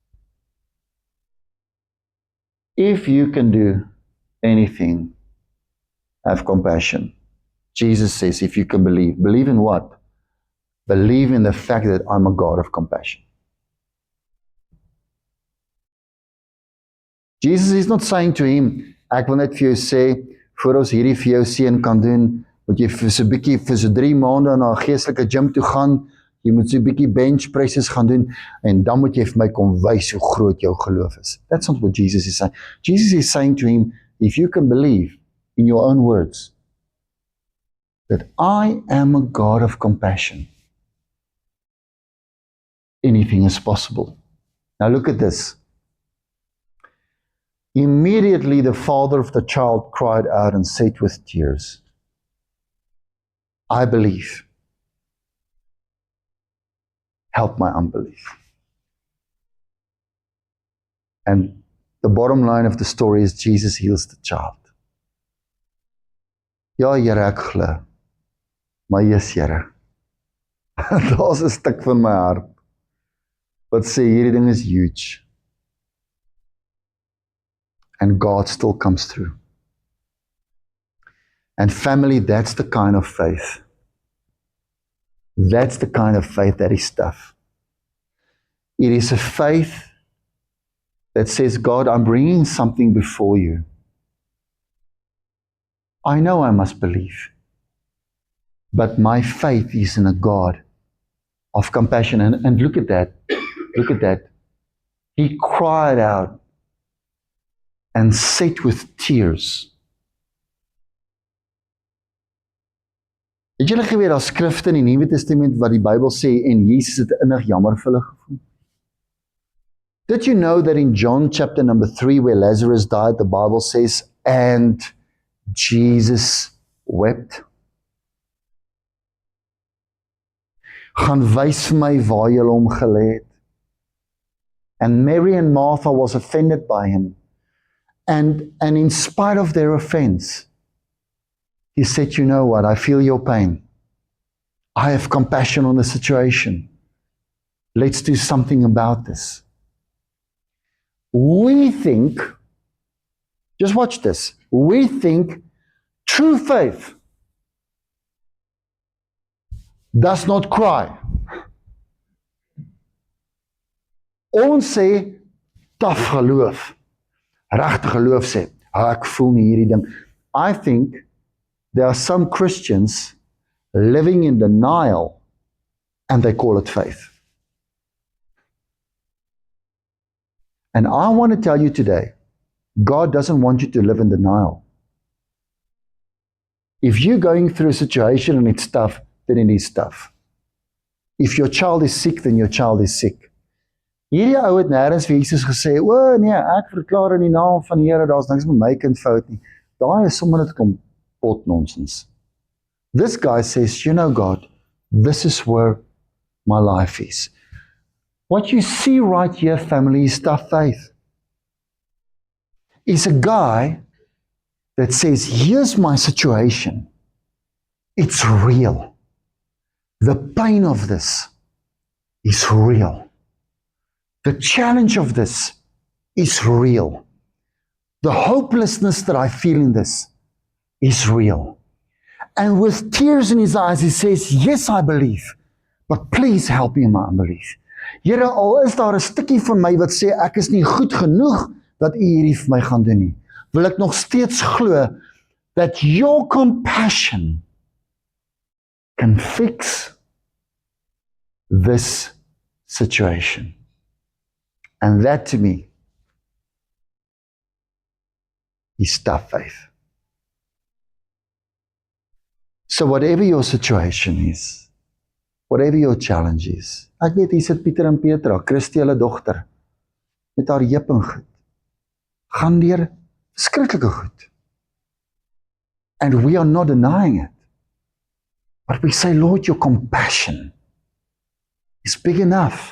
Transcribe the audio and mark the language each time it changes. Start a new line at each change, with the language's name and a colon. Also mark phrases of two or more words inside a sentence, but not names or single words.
English: If you can do anything, have compassion. Jesus says, if you can believe. Believe in what? Believe in the fact that I'm a God of compassion. Jesus is not saying to him,
Afrikaans: ek wil net vir jou sê, voor ons hierdie vir jou seun kan doen, moet jy vir so 'n bietjie vir so 3 maande na 'n geestelike gym toe gaan, jy moet so 'n bietjie
English: bench presses
Afrikaans: gaan doen en dan moet jy vir my kom wys hoe groot jou geloof is.
English: That's not what Jesus is saying. Jesus is saying to him, if you can believe in your own words that I am a God of compassion, anything is possible. Now look at this. Immediately the father of the child cried out and said with tears, I believe. Help my unbelief. And the bottom line of the story is Jesus heals the child.
Afrikaans: Ja, Here, ek glo. Maar yes, Here. Daar's 'n stuk van my hart wat sê hierdie ding is huge.
English: And God still comes through. And family, that's the kind of faith. That's the kind of faith that is tough. It is a faith that says, God, I'm bringing something before you. I know I must believe. But my faith is in a God of compassion. And look at that. Look at that. He cried out and said with tears.
Afrikaans: Het julle geweet daar skrifte in die Nuwe Testament wat die Bybel sê en Jesus het innig jammer vir hulle gevoel?
English: Did you know that in John chapter number 3 where Lazarus died, the Bible says, and Jesus wept?
Afrikaans: Gaan wys vir my waar jy hom gelê het.
English: And Mary and Martha was offended by him. And in spite of their offense, he said, you know what, I feel your pain. I have compassion on the situation. Let's do something about this. We think, just watch this, we think true faith does not cry.
Afrikaans: Ons sê, taf geloof. Regte geloof sê, ek voel nie hierdie ding.
English: I think there are some Christians living in denial and they call it faith. And I want to tell you today, God doesn't want you to live in denial. If you're going through a situation and it's tough, then it is tough. If your child is sick, then your child is sick.
Afrikaans: Hierdie ou het nêrens vir Jesus gesê, o nee, ek verklaar in die naam van die Here, daar's niks met my kind fout nie. Daai is sommer net kom pot nonsens.
English: This guy says, you know God, this is where my life is. What you see right here, family, is tough faith. It's a guy that says, here's my situation. It's real. The pain of this is real. The challenge of this is real. The hopelessness that I feel in this is real. And with tears in his eyes, he says, yes, I believe, but please help me in my unbelief.
Afrikaans: Here, al is daar 'n stukkie van my wat sê, ek is nie goed genoeg dat u hierdie vir my gaan doen nie, wil ek nog steeds glo
English: that your compassion can fix this situation. And that to me is tough faith. So whatever your situation is, whatever your challenge is,
Afrikaans: ek weet hier sit Pieter en Petra, Christie hulle dogter, met haar heup en goed. gaan deur verskriklike goed.
English: And we are not denying it. But we say, Lord, your compassion is big enough.